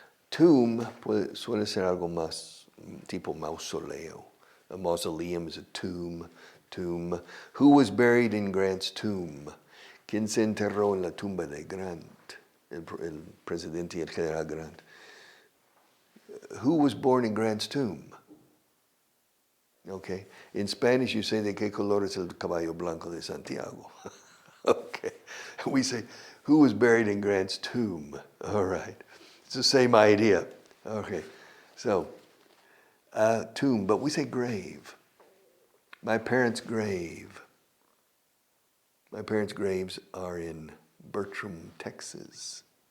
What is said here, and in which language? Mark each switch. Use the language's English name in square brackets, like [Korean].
[Spanish] Tomb suele ser algo más tipo mausoleo. [English] A mausoleum is a tomb. Who was buried in Grant's tomb? [Spanish] ¿Quién se enterró en la tumba de Grant? El presidente y el general Grant. [English] Who was born in Grant's tomb? Okay. In Spanish you say, [Spanish] ¿de qué color es el caballo blanco de Santiago? [English] Okay. We say, who was buried in Grant's tomb? All right. It's the same idea. Okay. So, tomb, but we say grave. My parents' grave. My parents' graves are in Bertram, Texas.